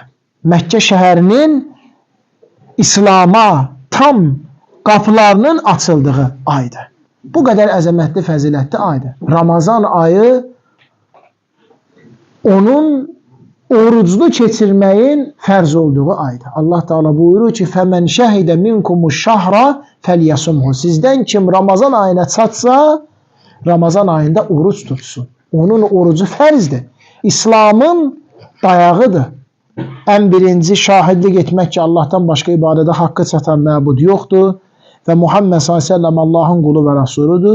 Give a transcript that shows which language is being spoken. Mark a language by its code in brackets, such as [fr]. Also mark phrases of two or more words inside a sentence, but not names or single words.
[az] Məkkə şəhərinin İslama tam qapılarının açıldığı aydır. Bu qədər əzəmətli, fəzilətli aydır. Ramazan ayı onun oruclu keçirməyin fərz olduğu aydır. Allah Teala buyurur ki, [ar] فَمَنْ شَهِدَ مِنْكُمُ الشَّهْرَ فَلْيَسُمْهُ [az] Sizdən kim Ramazan ayına çatsa, Ramazan ayında oruç tutsun. Onun orucu fərzdir. İslamın dayağıdır. Ən birinci şahidlik etmək ki, Allah'tan başqa ibadədə haqqı çatan məbud yoxdur. Və Muhammed [ar] صلى الله عليه وسلم [az] Allah'ın qulu və rasulidir.